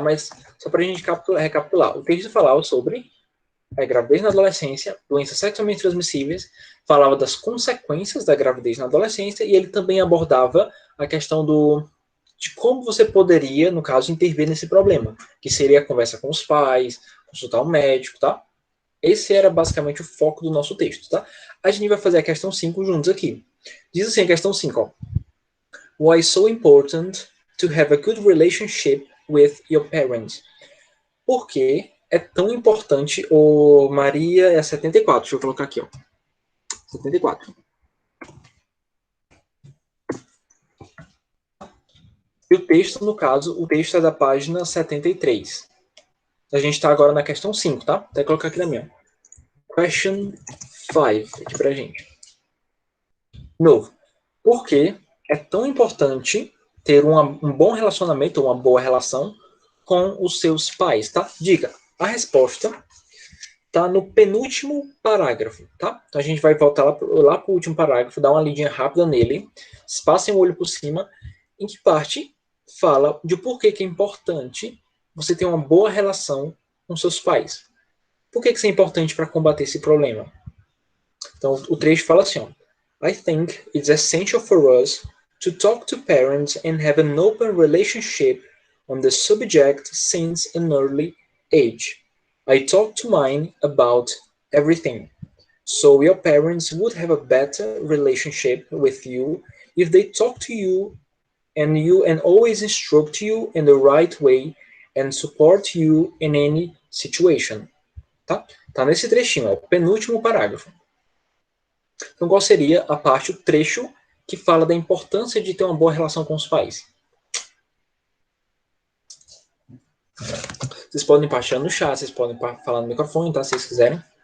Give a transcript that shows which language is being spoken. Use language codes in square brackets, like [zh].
[pt] Mas só pra gente recapitular. O texto falava sobre a gravidez na adolescência, doenças sexualmente transmissíveis, falava das consequências da gravidez na adolescência e ele também abordava a questão de como você poderia, no caso, intervir nesse problema, que seria a conversa com os pais, consultar um médico, tá? Esse era basicamente o foco do nosso texto, tá? A gente vai fazer a questão 5 juntos aqui. Diz assim a questão 5, ó. [en] Why is so important to have a good relationship with your parents? [pt] Por que é tão importante, o Maria é 74, deixa eu colocar aqui, ó. 74. E o texto, no caso, o texto é da página 73. A gente está agora na questão 5, tá? Vou colocar aqui na minha. Question 5, aqui pra gente. Novo. Por que é tão importante ter um bom relacionamento, uma boa relação com os seus pais, tá? Diga, a resposta tá no penúltimo parágrafo, tá? Então a gente vai voltar lá pro último parágrafo, dar uma lidinha rápida nele, passem o olho por cima, em que parte fala de por que é importante você ter uma boa relação com seus pais. Por que isso é importante para combater esse problema? Então o trecho fala assim, ó, [en] I think it's essential for us to talk to parents and have an open relationship on the subject since an early age. I talk to mine about everything. So your parents would have a better relationship with you if they talk to you and always instruct you in the right way and support you in any situation. [pt] Tá? Tá nesse trechinho, ó, penúltimo parágrafo. Então, qual seria a parte, o trecho que fala da importância de ter uma boa relação com os pais? Vocês podem partilhar no chat, vocês podem falar no microfone, tá? Se vocês quiserem.